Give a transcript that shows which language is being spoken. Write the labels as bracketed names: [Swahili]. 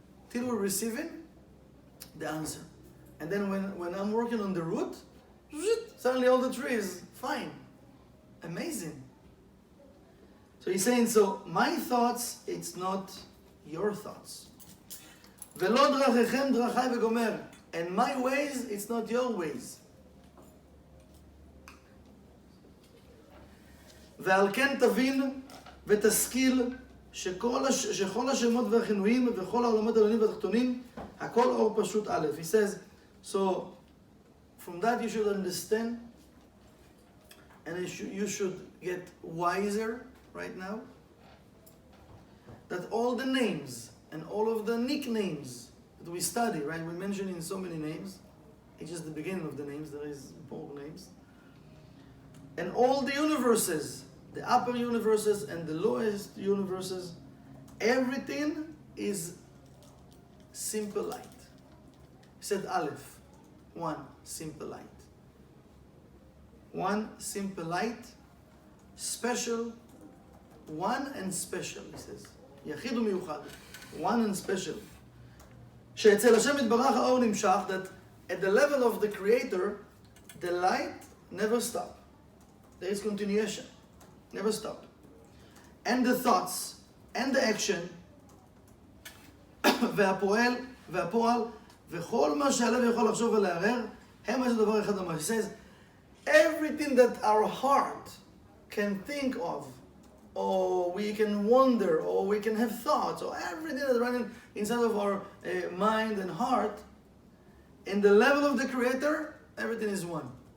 [English] Till we're receiving the answer. And then when I'm working on the root, suddenly all the trees, fine. Amazing. So he's saying, so my thoughts, it's not your thoughts. [Hebrew] ולא דרכיכם דרכי וגומר. [English] And my ways, it's not your ways. [Hebrew] ועל כן תבין ותשכיל שכל השמות והכינויים וכל העולמות העליונים והתחתונים, הכל אור פשוט א'. [English] He says, so from that you should understand, and you should get wiser right now, that all the names and all of the nicknames that we study, right? We mention in so many names. It's just the beginning of the names. There is more names. And all the universes, the upper universes and the lowest universes, everything is simple light. He said Aleph, one simple light. One simple light, special, one and special, he says. [Hebrew] יחיד ומיוחד, [English] one and special. [Hebrew] שאצל השם יתברך האור נמשך, [English] that at the level of the creator, the light never stop. There is continuation, never stop. And the thoughts, and the action, [Hebrew] והפועל, וכל מה שהלב יכול לחשוב ולערער, הם איזה דבר אחד ממש. [English] He says, everything that our heart can think of, or we can wonder, or we can have thoughts, or everything that's running inside of our mind and heart, in the level of the Creator, everything is one.